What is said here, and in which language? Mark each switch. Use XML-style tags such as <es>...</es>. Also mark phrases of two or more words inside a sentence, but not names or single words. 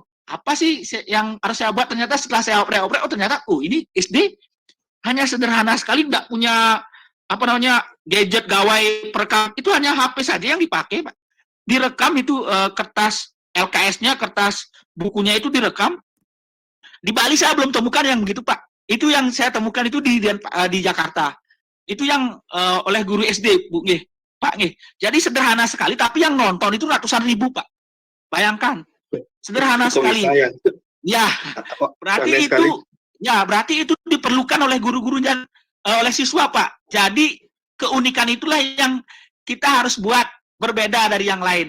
<id>Apa sih yang harus saya buat? Ternyata setelah saya oprek-oprek, ternyata ini SD hanya sederhana sekali, tidak punya gadget gawai perekam, itu hanya HP saja yang dipakai, Pak. Direkam itu kertas LKS-nya, kertas bukunya itu direkam. Di Bali saya belum temukan yang begitu, Pak. Itu yang saya temukan itu di Jakarta. Itu yang oleh guru SD, Bu nggih. Pak nggih. Jadi sederhana sekali, tapi yang nonton itu ratusan ribu, Pak. Bayangkan. Sederhana sekali. Ya. Berarti itu diperlukan oleh guru-guru dan oleh siswa, Pak. Jadi keunikan itulah yang kita harus buat berbeda dari yang lain.</id>